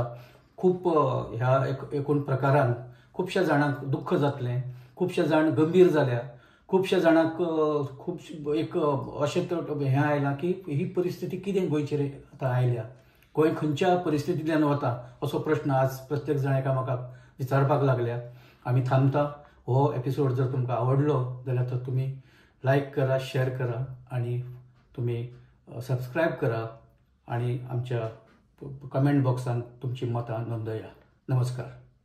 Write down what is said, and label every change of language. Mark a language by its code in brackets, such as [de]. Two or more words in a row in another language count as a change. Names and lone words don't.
[kok] खूब ह्या एकूण प्रकारान खुबश्या जाणांक दुख्ख जातलें, खुबशे जाण गंभीर जाल्या, खुबश्या जाणांक खूब एक अशें हें आयलां की ही परिस्थिती कितें गोंयचेर आतां आयल्या, गोंय खंयच्या परिस्थितींतल्यान वता असो प्रश्न आज प्रत्येक जाण एकामेकाक विचारपाक लागल्या. आमी थांबता. हो एपिसोड जर तुमकां आवडलो जाल्यार तो तुमी लाईक करा, शेअर करा आणि तुम्ही सबस्क्राईब करा आणि आमच्या कमेंट बॉक्सात तुमची मतं नोंदवा. नमस्कार.